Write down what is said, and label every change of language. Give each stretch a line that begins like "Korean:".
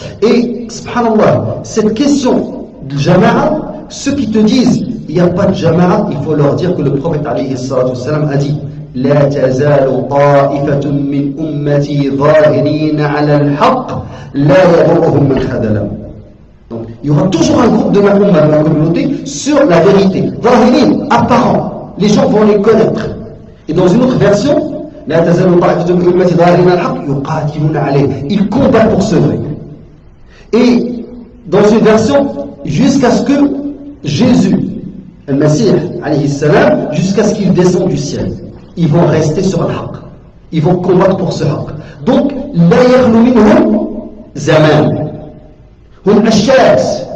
French: Et, subhanallah, cette question de jama'a, ceux qui te disent il n'y a pas de jama'a, il faut leur dire que le prophète alayhi salatu wassalam a dit
Arabic: لا تزال طائفة من أمتي ظاهرين على الحق لا يضرهم من خذلهم.
French: Donc, il y aura toujours un groupe de ma umma, de ma communauté, sur la vérité. ظاهرين, apparent. Les gens vont les connaître. Et dans une autre version,
Arabic: لا تزال طائفة من أمتي ظاهرين على الحق يقاتلون عليه.
French: Ils combattent pour ce vrai. Et dans une version, jusqu'à ce que Jésus, le Messie, alayhi salam, jusqu'à ce qu'il descende du ciel. Ils vont rester sur le haqq. Ils vont combattre pour ce haqq. Donc,
Arabic: la yakhlu minhum zaman.
French: Hum ashas.